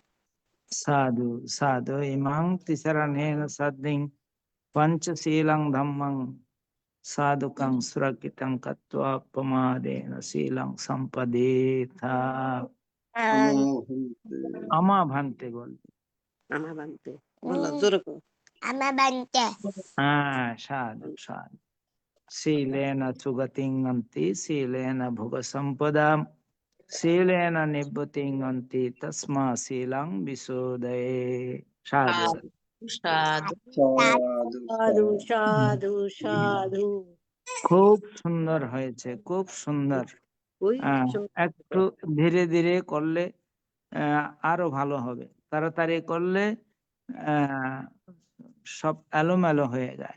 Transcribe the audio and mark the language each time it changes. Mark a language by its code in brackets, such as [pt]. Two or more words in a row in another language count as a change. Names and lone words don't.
[pi] Sadhu Sadhu Imam Tisaranena Sadding Panchasilang Dhammang Sadhukang Surakitang Katva Pamadena Silang Sampadetha. Ama Bhante bol. Amabante. [bn] Bola জোরে কর। [pi] Amabante. Sadhu Sadhu. Silena Sugatinganti Silena Bhoga Sampadam Silena Nibbatinganti Tasma Silang Visudaye. Sadhu Sadhu. সাধু সাধু সাধু সাধু সাধু। [bn] খুব সুন্দর হয়েছে, খুব সুন্দর। ওই একটু ধীরে ধীরে করলে আরো ভালো হবে, তাড়াতাড়ি করলে সব এলোমেলো হয়ে যায়।